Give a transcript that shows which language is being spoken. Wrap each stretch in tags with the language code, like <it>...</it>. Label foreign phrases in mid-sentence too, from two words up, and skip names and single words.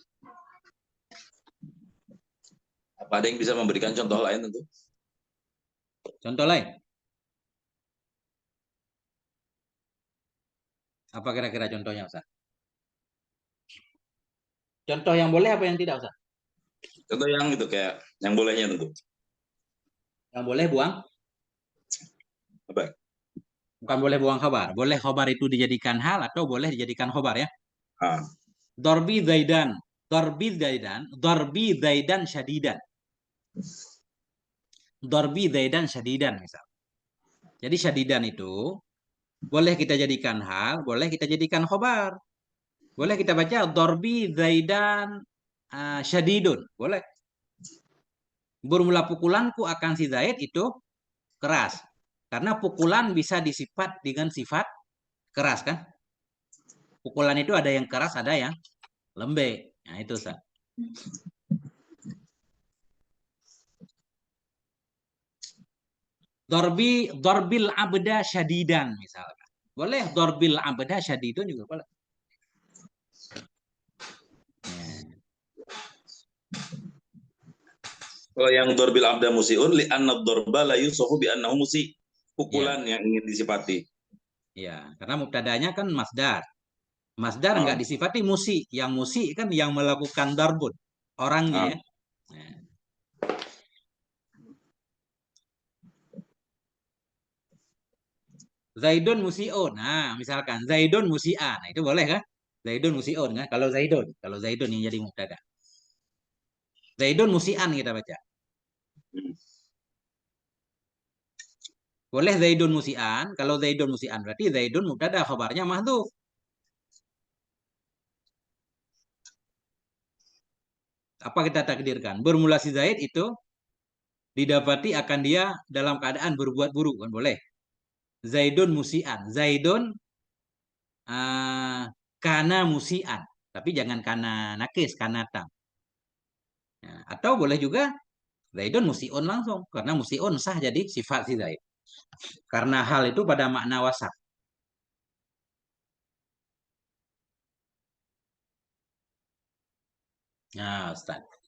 <id>Apa ada yang bisa memberikan contoh lain tentu? Contoh lain? Apa kira-kira contohnya Ustaz? Contoh yang boleh apa yang tidak Ustaz? Contoh yang itu kayak yang bolehnya tentu. Yang boleh buang? Apa? Bukan boleh buang khabar. Boleh khabar itu dijadikan hal atau boleh dijadikan khabar ya. Ah.</id> <ar>ضربي زيدا. ضربي زيدا. ضربي زيدا شديدا. ضربي زيدا شديدا misal.</ar> <id>Jadi syadidan itu boleh kita jadikan hal, boleh kita jadikan khabar. Boleh kita baca</id> <ar>ضربي زيدا شديد.</ar> <id>Boleh. Bermula pukulanku akan si Zaid itu keras. Karena pukulan bisa disifat dengan sifat keras kan? Pukulan itu ada yang keras, ada yang lembek. Nah, itu Ustaz.</id> <ar>ضرب العبد شديدا misalkan.</ar> <id>Boleh</id> <ar>ضرب العبد شديد</ar> <id>juga boleh. Kalau yang</id> <ar>ضرب العبد مسيء لأن الضرب لا يوصف بأنه مسيء.</ar> <id>Pukulan yang ingin disifati. Ya, karena mubtadanya kan masdar. Masdar enggak disifati musi. Yang musi kan yang melakukan darbun. Orangnya ya. Nah.</id> <ar>زيد مسيء.</ar> <id>Nah, misalkan</id> <ar>زيد مسيئا.</ar> <id>Nah, itu boleh kan?</id> <ar>زيد مسيء kan?</ar> <id>Kalau Zaidun yang jadi mubtada.</id> <ar>زيد مسيئا</ar> <id>kita baca. Boleh</id> <ar>زيد مسيئا.</ar> <id>Kalau</id> <ar>زيد مسيئا</ar> <id>berarti Zaidun mubtada, khabarnya mahdhuf. Apa kita takdirkan? Bermula si Zaid itu didapati akan dia dalam keadaan berbuat buruk kan boleh.</id> <ar>زيد مسيئا. زيد كان مسيئا.</ar> <id>Tapi jangan</id> <ar>كان ناقص، كان تام.</ar> <id>Ya, atau boleh juga</id> <ar>زيد مسيء</ar> <id>langsung. Karena musiun sah jadi sifat si Zaid. Karena hal itu pada makna wasaf. Nah, Ustaz.</id>